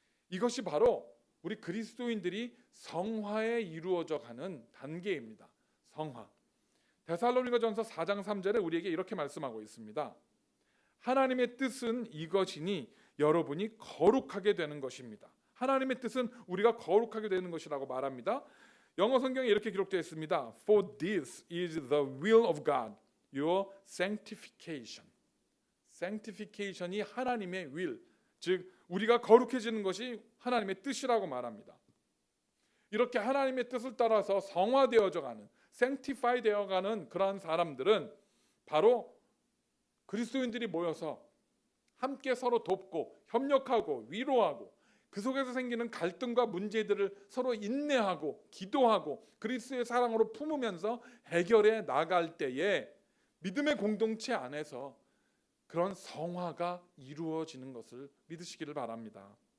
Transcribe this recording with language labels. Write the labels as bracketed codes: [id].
[ko] 이것이 바로 우리 그리스도인들이 성화에 이루어져 가는 단계입니다. 성화. 데살로니가전서 4장 3절에 우리에게 이렇게 말씀하고 있습니다. 하나님의 뜻은 이것이니 여러분이 거룩하게 되는 것입니다. 하나님의 뜻은 우리가 거룩하게 되는 것이라고 말합니다. 영어 성경에 이렇게 기록되어 있습니다. [en] For this is the will of God, your sanctification. [ko] sanctification이 하나님의 will, 즉 우리가 거룩해지는 것이 하나님의 뜻이라고 말합니다. 이렇게 하나님의 뜻을 따라서 성화되어져 가는, sanctify 되어가는 그러한 사람들은 바로 그리스도인들이 모여서 함께 서로 돕고 협력하고 위로하고 그 속에서 생기는 갈등과 문제들을 서로 인내하고 기도하고 그리스도의 사랑으로 품으면서 해결해 나갈 때에 믿음의 공동체 안에서 그런 성화가 이루어지는 것을 믿으시기를 바랍니다.